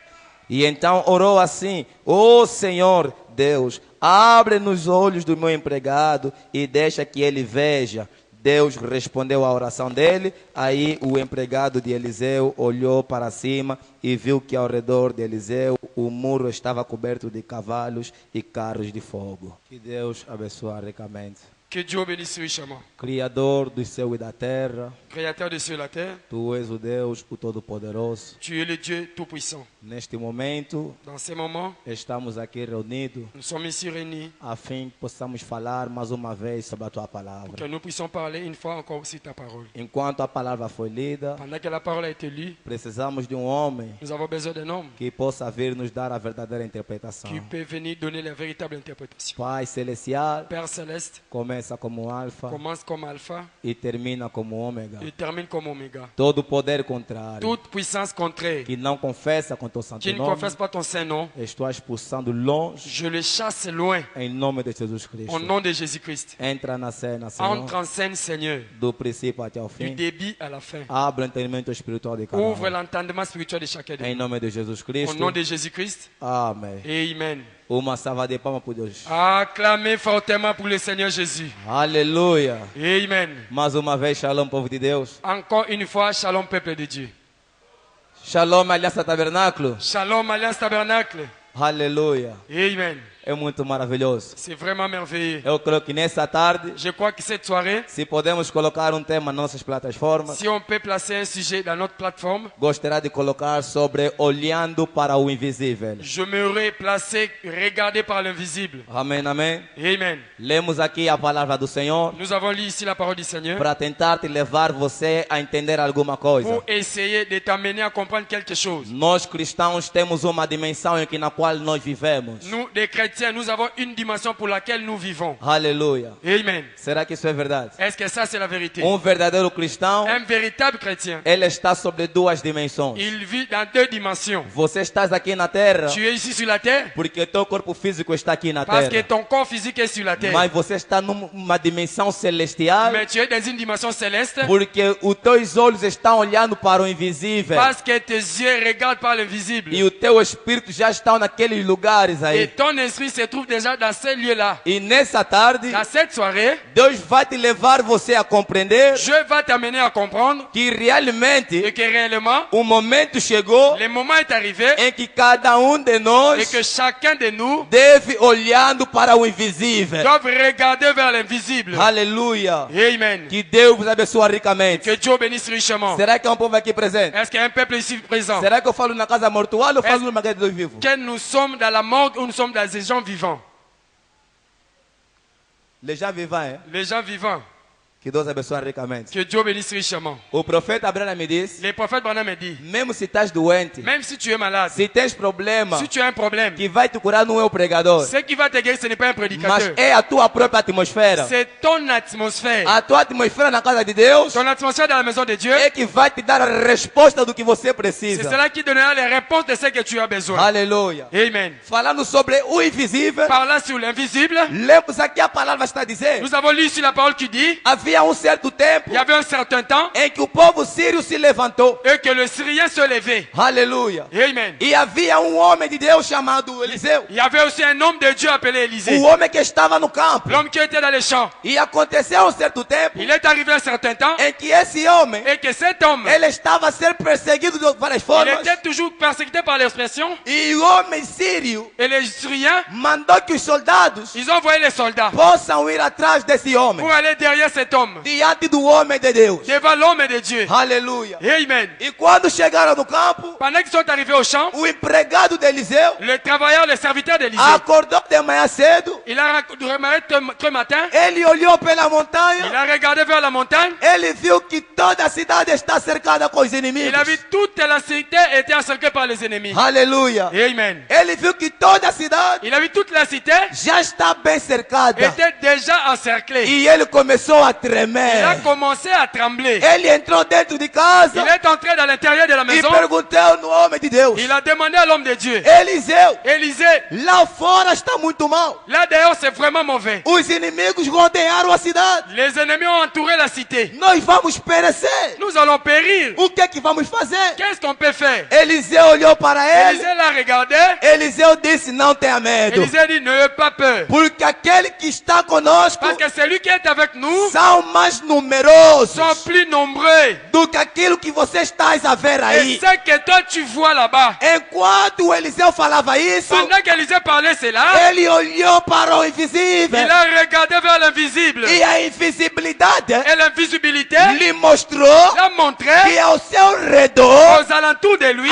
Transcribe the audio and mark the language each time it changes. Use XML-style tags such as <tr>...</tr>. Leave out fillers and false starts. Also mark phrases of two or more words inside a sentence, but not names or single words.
<pt>E então orou assim: ó Senhor Deus, abre nos olhos do meu empregado e deixa que ele veja. Deus respondeu à oração dele. Aí o empregado de Eliseu olhou para cima e viu que ao redor de Eliseu o muro estava coberto de cavalos e carros de fogo. Que Deus abençoe ricamente.</pt> <fr>Que Dieu bénisse richement.</fr> <pt>Criador do céu e da terra,</pt> <fr>Créateur des cieux et de la terre,</fr> <pt>Tu és o Deus, o Todo-Poderoso.</pt> <fr>tu es le Dieu tout-puissant.</fr> <pt>Neste momento,</pt> <fr>Dans ces moments,</fr> <pt>estamos aqui reunidos</pt> <fr>nous sommes ici réunis</fr> <pt>a fim que possamos falar mais uma vez sobre a Tua</pt> <fr>pour</fr> <pt>palavra.</pt> <fr>que nous puissions parler une fois encore sur ta parole.</fr> <pt>Enquanto a palavra foi lida,</pt> <fr>Pendant que la parole a été lue,</fr> <pt>precisamos de um homem</pt> <fr>nous avons besoin d'un homme</fr> <pt>que possa vir nos dar a verdadeira interpretação.</pt> <fr>qui peut venir donner la véritable interprétation.</fr> <pt>Pai celestial,</pt> <fr>Père céleste,</fr> <pt>começa como alfa</pt> <fr>commence comme alpha</fr> <pt>e termina como ômega.</pt> <fr>et termine comme oméga.</fr> <pt>Todo poder contrário</pt> <fr>Toute puissance contraire</fr> <pt>que não confessa com Teu santo</pt> <fr>qui ne</fr> <pt>nome,</pt> <fr>confesse pas ton saint nom,</fr> <pt>estou expulsando longe</pt> <fr>je le chasse loin</fr> <pt>em nome de Jesus Cristo.</pt> <fr>au nom de Jésus-Christ.</fr> <pt>Entra na cena, Senhor,</pt> <fr>Entre en scène, Seigneur,</fr> <pt>do princípio até o</pt> <fr>du</fr> <pt>fim.</pt> <fr>début à la fin.</fr> <pt>Abra o entendimento espiritual de cada</pt> <fr>Ouvre</fr> <pt>um.</pt> <fr>l'entendement spirituel de chacun de</fr> <pt>Em</pt> <fr>nous.</fr> <pt>nome de Jesus</pt> <fr>Au</fr> <pt>Cristo.</pt> <fr>nom de Jésus-Christ,</fr> <pt>Amém.</pt> <fr>Amen.</fr> <pt>Uma salva de palmas por Deus.</pt> <fr>Acclamez fortement pour le Seigneur Jésus.</fr> <pt>Aleluia.</pt> <fr>Amen.</fr> <pt>Mais uma vez, shalom, povo de Deus.</pt> <fr>Encore une fois, shalom, peuple de Dieu.</fr> <pt>Shalom, Aliança Tabernáculo.</pt> <fr>Shalom, Alliance Tabernacle.</fr> <pt>Aleluia.</pt> <fr>Amen.</fr> <pt>É muito maravilhoso.</pt> <fr>C'est vraiment merveilleux.</fr> <pt>Eu creio que nessa tarde,</pt> <fr>Je crois que cette soirée,</fr> <pt>se podemos colocar um tema nas nossas plataformas,</pt> <fr>si on peut placer un sujet dans notre plateforme,</fr> <pt>gostaria de colocar sobre olhando para o invisível.</pt> <fr>je m'aurais placé regarder par l'invisible.</fr> <pt>Amém, amém.</pt> <fr>Amen.</fr> <pt>Lemos aqui a palavra do Senhor</pt> <fr>Nous avons lu ici la parole du Seigneur</fr> <pt>para tentar te levar você a entender alguma coisa.</pt> <fr>pour essayer de t'amener à comprendre quelque chose.</fr> <pt>Nós cristãos temos uma dimensão na qual nós vivemos.</pt> <fr>Nous, des chrétiens, nous avons une dimension pour laquelle nous vivons.</fr> <pt>Aleluia.</pt> <fr>Amen.</fr> <pt>Será que isso é verdade?</pt> <fr>Est-ce que ça, c'est la vérité?</fr> <pt>Verdadeiro cristão,</pt> <fr>Un véritable chrétien,</fr> <pt>ele está sobre duas dimensões.</pt> <fr>il vit dans deux dimensions.</fr> <pt>Você está aqui na terra</pt> <fr>Tu es ici sur la terre</fr> <pt>porque teu corpo físico está aqui na</pt> <fr>parce que</fr> <pt>terra.</pt> <fr>ton corps physique est sur la terre.</fr> <pt>Mas você está numa dimensão celestial</pt> <fr>Mais tu es dans une dimension céleste</fr> <pt>porque os teus olhos estão olhando para o invisível.</pt> <fr>parce que tes yeux regardent par l'invisible.</fr> <pt>E o teu espírito já está naqueles lugares</pt> <fr>Et</fr> <pt>aí.</pt> <fr>ton esprit se trouve déjà dans ces lieux-là.</fr> <pt>E nessa tarde,</pt> <fr>Dans cette soirée,</fr> <pt>Deus vai te levar você a compreender</pt> <fr>Dieu va t'amener à comprendre</fr> <pt>que realmente</pt> <fr>et que réellement,</fr> <pt>o momento chegou</pt> <fr>le moment est arrivé</fr> <pt>em que cada de nós</pt> <fr>et que chacun de nous</fr> <pt>deve olhando para o invisível.</pt> <fr>doit regarder vers l'invisible.</fr> <pt>Aleluia.</pt> <fr>Amen.</fr> <pt>Que Deus vos abençoe ricamente.</pt> <fr>Que Dieu bénisse richement.</fr> <pt>Será que é um povo aqui presente?</pt> <fr>Est-ce qu'il y a un peuple ici présent?</fr> <pt>Será que eu falo na casa mortuária ou falo numa casa de Deus vivo?</pt> <fr>Que nous sommes dans la morgue ou nous sommes dans des gens vivants? Les gens vivants, hein? Les gens vivants.</fr> <pt>Que Deus abençoe ricamente.</pt> <fr>Que Dieu bénisse richement.</fr> <pt>O profeta Abraão me disse,</pt> <fr>Les prophètes Branham me dit,</fr> <pt>mesmo se estás doente,</pt> <fr>même si tu es malade,</fr> <pt>se tens problema,</pt> <fr>si tu as un problème,</fr> <pt>que vai te curar não é o pregador,</pt> <fr>ce qui va te guérir, ce n'est pas un</fr> <pt>mas</pt> <fr>prédicateur.</fr> <pt>é a tua própria atmosfera.</pt> <fr>C'est ton atmosphère.</fr> <pt>A tua atmosfera na casa de Deus</pt> <fr>Ton atmosphère dans la maison de Dieu,</fr> <pt>é que vai te dar a resposta do que você</pt> <fr>c'est</fr> <pt>precisa.</pt> <fr>cela qui donnera les réponses de ce que tu as besoin.</fr> <pt>Aleluia.</pt> <fr>Amen.</fr> <pt>Falando sobre o invisível,</pt> <fr>Parlant sur l'invisible,</fr> <pt>lemos aqui a palavra está a dizer,</pt> <fr>nous avons lu sur la parole qui dit,</fr> <pt>havia certo tempo</pt> <fr>il y avait un certain temps</fr> <pt>em que o povo sírio se levantou.</pt> <fr>et que le Syrien se levait.</fr> <pt>Aleluia.</pt> <fr>Amen.</fr> <pt>E havia homem de Deus chamado Eliseu.</pt> <fr>Il y avait aussi un homme de Dieu appelé Élisée,</fr> <pt>O homem que estava no campo.</pt> <fr>l'homme qui était dans les champs.</fr> <pt>E aconteceu um certo tempo</pt> <fr>Il est arrivé un certain temps</fr> <pt>em que esse homem,</pt> <fr>et que cet homme,</fr> <pt>ele estava a ser perseguido de várias</pt> <fr>il</fr> <pt>formas.</pt> <fr>était toujours persécuté par l'expression.</fr> <pt>E o homem sírio</pt> <fr>Et les Syriens,</fr> <pt>mandou que os soldados</pt> <fr>ils ont envoyé les soldats</fr> <pt>possam ir atrás desse homem,</pt> <fr>pour aller derrière cet homme,</fr> <pt>diante do homem de Deus.</pt> <fr>devant l'homme de Dieu.</fr> <pt>Aleluia.</pt> <fr>Amen.</fr> <pt>E quando chegaram no campo,</pt> <fr>Pendant qu'ils sont arrivés au champ,</fr> <pt>o empregado de Eliseu</pt> <fr>le travailleur, le serviteur d'Élisée,</fr> <pt>acordou de manhã cedo.</pt> <fr>il a remarqué très matin,</fr> <pt>Ele olhou pela</pt> <fr>il</fr> <pt>montanha.</pt> <fr>a regardé vers la montagne,</fr> <pt>Ele viu que toda a cidade está cercada com os inimigos.</pt> <fr>il a vu toute la cité était encerclée par les ennemis.</fr> <pt>Aleluia.</pt> <fr>Amen.</fr> <pt>Ele viu que toda a cidade</pt> <fr>Il a vu toute la cité</fr> <pt>já está bem cercada.</pt> <fr>était déjà encerclée.</fr> <pt>E ele começou a</pt> <fr>Il a</fr> <pt>tremer.</pt> <fr>commencé à trembler.</fr> <pt>Ele entrou dentro de</pt> <fr>Il</fr> <pt>casa</pt> <fr>est entré dans l'intérieur de la</fr> <pt>e</pt> <fr>maison.</fr> <pt>perguntou no homem de Deus:</pt> <fr>Il a demandé à l'homme de Dieu,</fr> <pt>Eliseu,</pt> <fr>Élisée,</fr> <pt>lá fora está muito mal.</pt> <fr>là dehors c'est vraiment mauvais.</fr> <pt>Os inimigos rodearam a cidade.</pt> <fr>Les ennemis ont entouré la cité.</fr> <pt>Nós vamos perecer.</pt> <fr>Nous allons périr.</fr> <pt>O que é que vamos fazer?</pt> <fr>Qu'est-ce qu'on peut faire?</fr> <pt>Eliseu olhou para ele.</pt> <fr>Élisée l'a regardé.</fr> <pt>Eliseu disse: Não tenha medo,</pt> <fr>Élisée dit, n'ayez pas peur.</fr> <pt>porque aquele que está conosco</pt> <fr>Parce que celui qui est avec nous</fr> <pt>são mais numerosos</pt> <fr>sont plus nombreux.</fr> <pt>do que aquilo que você está a ver</pt> <fr>Et</fr> <pt>aí.</pt> <fr>ce que toi tu vois là-bas.</fr> <pt>Enquanto Eliseu falava isso,</pt> <fr>Pendant qu'Élisée parlait cela,</fr> <pt>ele olhou para o</pt> <fr>il</fr> <pt>invisível.</pt> <fr>a regardé vers l'invisible.</fr> <pt>E a invisibilidade</pt> <fr>Et l'invisibilité</fr> <pt>lhe mostrou</pt> <fr>l'a montré</fr> <pt>que ao seu redor</pt> <fr>aux alentours de lui.</fr>